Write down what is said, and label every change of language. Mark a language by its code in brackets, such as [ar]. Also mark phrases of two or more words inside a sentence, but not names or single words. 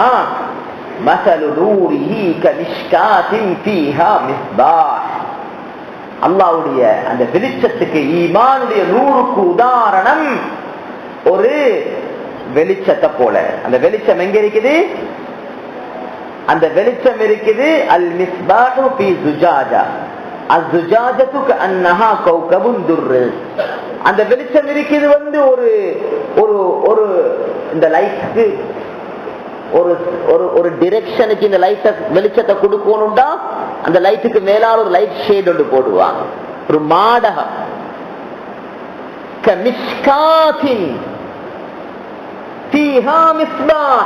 [ar] مثل نوره كمشكاة فيها مصباح. [ta] அல்லாஹ்வுடைய அந்த வெளிச்சத்துக்கு, ஈமானுடைய நூறுக்கு உதாரணம் ஒரு வெளிச்சத்தை போல. அந்த வெளிச்சம் எங்க இருக்குது? அந்த வெளிச்சம் இருக்குது [ar] المصباح في زجاجة الزجاجة كأنها كوكب دري. [ta] அந்த வெளிச்சம் இருக்குது ஒரு ஒரு ஒரு இந்த லைட்டுக்கு ஒரு ஒரு டைரக்ஷனுக்கு இந்த லைட் வெளிச்சத்தை கொடுக்கணும்டா அந்த லைட்டுக்கு மேலால ஒரு [en] light shade [ta] ஒன்று போடுவாங்க, ஒரு மாடகம். [ar] كمشكاة فيها مصباح.